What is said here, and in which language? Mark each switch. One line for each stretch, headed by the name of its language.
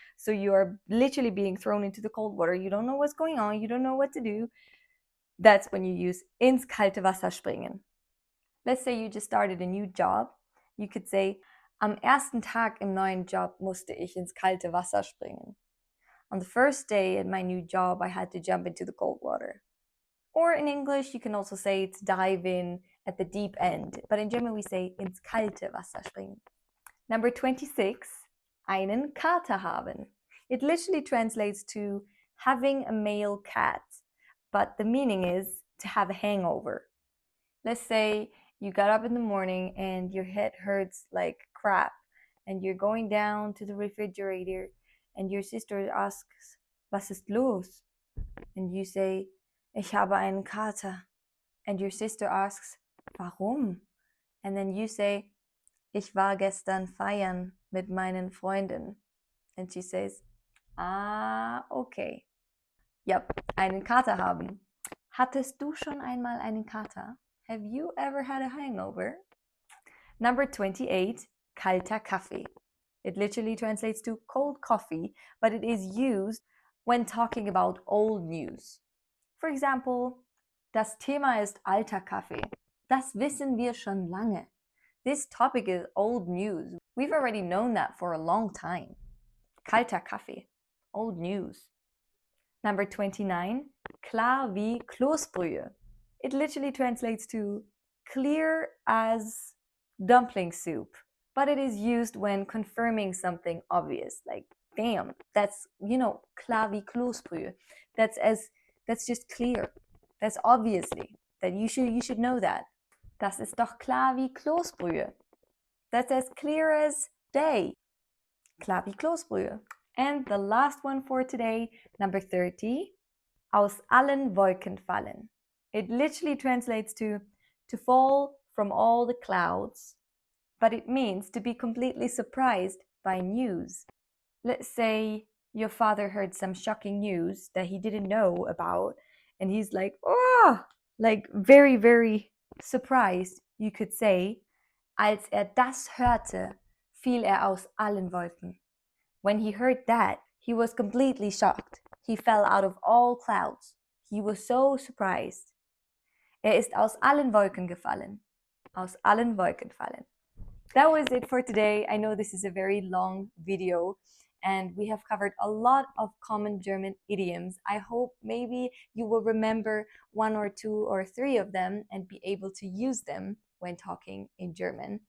English: So you are literally being thrown into the cold water. You don't know what's going on. You don't know what to do. That's when you use
German: ins kalte Wasser springen.
English: Let's say you just started a new job. You could say,
German: am ersten Tag im neuen Job musste ich ins kalte Wasser springen.
English: On the first day at my new job, I had to jump into the cold water. Or in English, you can also say to dive in at the deep end. But in German, we say
German: ins kalte Wasser springen.
English: Number 26,
German: einen Kater haben.
English: It literally translates to having a male cat, but the meaning is to have a hangover. Let's say you got up in the morning and your head hurts like crap, and you're going down to the refrigerator and your sister asks,
German: was ist los?
English: And you say,
German: ich habe einen Kater.
English: And your sister asks,
German: warum?
English: And then you say,
German: ich war gestern feiern mit meinen Freunden.
English: And she says, okay. Yep,
German: einen Kater haben. Hattest du schon einmal einen Kater?
English: Have you ever had a hangover? Number 28, kalter Kaffee. It literally translates to cold coffee, but it is used when talking about old news. For example,
German: das Thema ist alter Kaffee. Das wissen wir schon lange.
English: This topic is old news. We've already known that for a long time.
German: Kalter Kaffee.
English: Old news. Number 29,
German: klar wie Kloßbrühe.
English: It literally translates to clear as dumpling soup. but it is used when confirming something obvious, like, damn, that's,
German: klar wie Kloßbrühe.
English: That's just clear. That's obviously, that you should know that.
German: Das ist doch klar wie Kloßbrühe.
English: That's as clear as day.
German: Klar wie Kloßbrühe.
English: And the last one for today, number 30,
German: aus allen Wolken fallen.
English: It literally translates to fall from all the clouds, but it means to be completely surprised by news. Let's say your father heard some shocking news that he didn't know about, and he's like, oh, like very, very surprised, you could say.
German: Als das hörte, fiel aus allen Wolken.
English: When he heard that, he was completely shocked. He fell out of all clouds. He was so surprised.
German: Ist aus allen Wolken gefallen. Aus allen Wolken fallen.
English: That was it for today. I know this is a very long video and we have covered a lot of common German idioms. I hope maybe you will remember 1 or 2 or 3 of them and be able to use them when talking in German.